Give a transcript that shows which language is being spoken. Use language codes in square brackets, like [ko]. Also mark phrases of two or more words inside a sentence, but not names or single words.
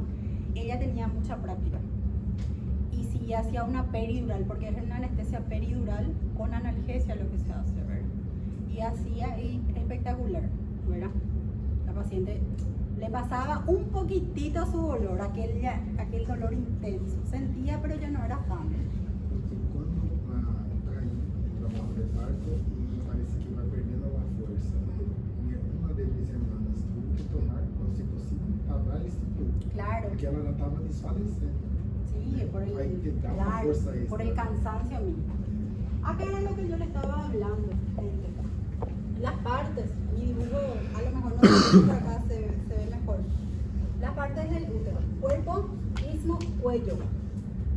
[es] Ella tenía mucha práctica. Y si hacía una peridural, porque es una anestesia peridural con analgesia lo que se hace, ¿verdad? Y hacía ahí espectacular, ¿verdad? La paciente le pasaba un poquitito su dolor, aquel dolor intenso. Sentía, pero ya no era tan. [pt] Porque quando está aí o trabalho de parto e parece que vai perdendo a força, uma [es] de mis hermanas tuvo que tomar oxitocina para dar [pt] esse tipo, [es] Claro. [pt] porque ela já estava desfalecendo. [es] Sí, por Ahí te da una claro, fuerza extra. por el cansancio mismo. Acá era lo que yo le estaba hablando, gente. Las partes, mi dibujo a lo mejor no se ve, por acá se ve mejor. Las partes del útero, cuerpo, istmo, cuello.